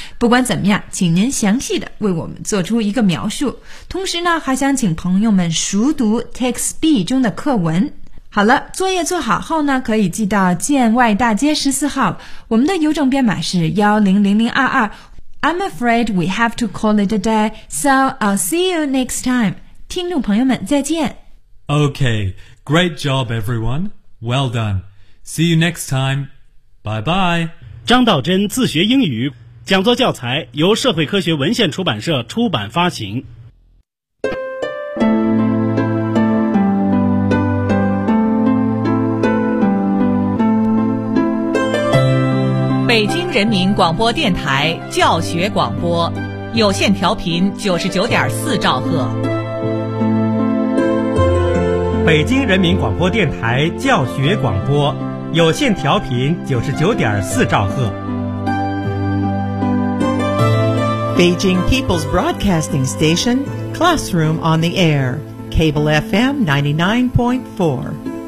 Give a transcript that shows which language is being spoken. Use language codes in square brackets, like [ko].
[zh] 不管怎么样，请您详细的为我们做出一个描述。同时呢，还想请朋友们熟读 Text B 中的课文。好了，作业做好后呢，可以寄到建外大街14号，我们的邮政编码是100022。 [en] I'm afraid we have to call it a day, so I'll see you next time. [zh] 听众朋友们，再见。 [en] Okay, great job, everyone. Well done. See you next time. Bye bye. [zh] 张道真自学英语讲座教材由社会科学文献出版社出版发行。北京人民广播电台教学广播，有线调频99.4兆赫。北京人民广播电台教学广播，有线调频99.4兆赫。 [en] Beijing People's Broadcasting Station, Classroom on the Air, Cable FM 99.4.